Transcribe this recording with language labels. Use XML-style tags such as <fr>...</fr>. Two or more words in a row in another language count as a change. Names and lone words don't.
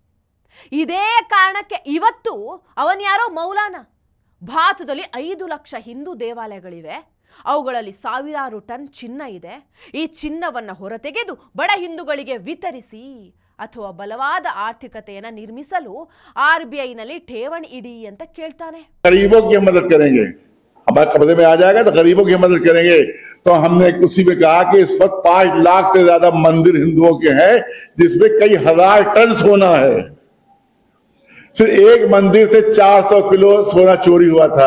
<kn>ಇದೇ ಕಾರಣಕ್ಕೆ ಇವತ್ತು ಅವನ್ಯಾರೋ ಮೌಲಾನ, ಭಾರತದಲ್ಲಿ 5 ಲಕ್ಷ ಹಿಂದೂ ದೇವಾಲಯಗಳಿವೆ, ಅವುಗಳಲ್ಲಿ ಸಾವಿರಾರು ಟನ್ ಚಿನ್ನ ಇದೆ, ಈ ಚಿನ್ನವನ್ನು ಹೊರತೆಗೆದು ಬಡ ಹಿಂದೂಗಳಿಗೆ ವಿತರಿಸಿ ಅಥವಾ ಬಲವಾದ ಆರ್ಥಿಕತೆಯನ್ನು ನಿರ್ಮಿಸಲು RBIನಲ್ಲಿ ಠೇವಣಿ ಇಡಿ ಅಂತ ಕೇಳ್ತಾನೆ.</kn> <hi>गरीबों की मदद करेंगे, हमारे कब्जे में आ जाएगा तो गरीबों की मदद करेंगे। तो हमने उसी में कहा कि इस वक्त 5 लाख से ज्यादा मंदिर हिंदुओं के हैं, जिसमें कई हजार टन सोना है। सिर्फ एक मंदिर से 400 किलो सोना चोरी हुआ था।</hi>